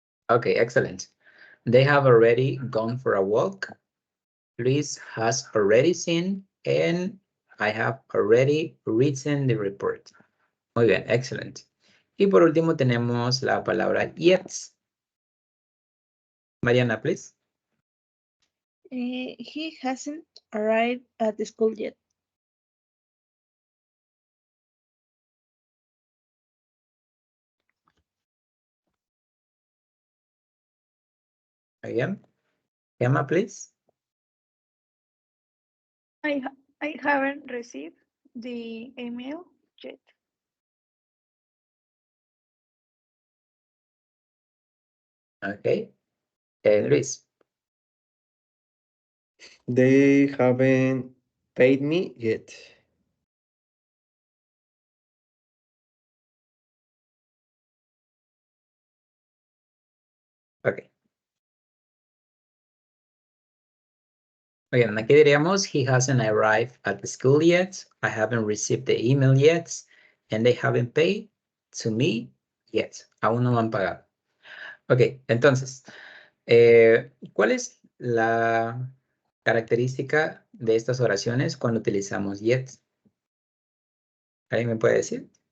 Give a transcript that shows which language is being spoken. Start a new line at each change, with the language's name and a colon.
English: Okay, excellent. They have already gone for a walk. Luis has already seen, and I have already written the report.
Spanish: Muy bien, excelente. Y por último tenemos la palabra yet.
English: Mariana, please. He hasn't arrived at the school yet. Again. Gemma, please. I haven't received the email yet. Okay. Luis. They haven't paid me yet. Okay.
Spanish: Muy bien, aquí diríamos,
English: he hasn't arrived at the school yet, I haven't received the email yet, and they haven't paid to me yet.
Spanish: Aún no me han pagado. Ok, entonces, ¿cuál es la característica de estas oraciones cuando utilizamos yet? ¿Alguien me puede decir?